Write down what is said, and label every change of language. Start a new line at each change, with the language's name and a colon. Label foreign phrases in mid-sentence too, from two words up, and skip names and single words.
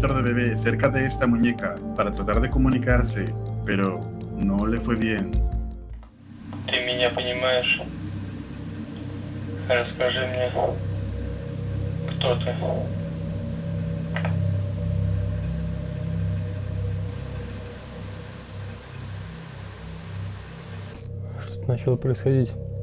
Spanish: de bebé cerca de esta muñeca para tratar de comunicarse, pero no le fue bien.
Russian: Ты меня понимаешь? Расскажи мне, кто ты? Что-то начало происходить.